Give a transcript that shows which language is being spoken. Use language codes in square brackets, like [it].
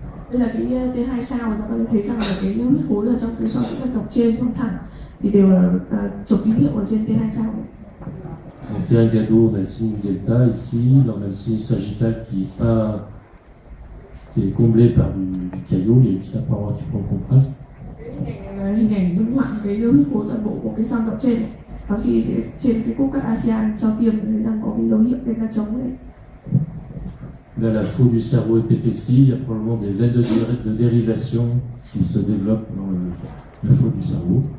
[vi] Đây là cái T2 sao, chúng ta có thể thấy rằng là cái huyết khối ở trong cái xoang tĩnh mạch dọc trên, xoang thẳng thì đều là chụp tín hiệu ở trên T2 sao này. [fr] En T1 gado, on a le sinus delta ici. Là, on a le sinus sagittal qui est comblé par du caillot. Il y a juste la paroi qui prend le contraste. [vi] Hình ảnh minh họa cái huyết khối toàn bộ của cái xoang dọc trên, và khi trên cái cúc cắt ASEAN sau tiêm thì thấy rằng có cái dấu hiệu delta trống này. [fr] Là, la faute du cerveau est épaissie. Il y a probablement des veines de dérivation qui se développent dans la faute du cerveau.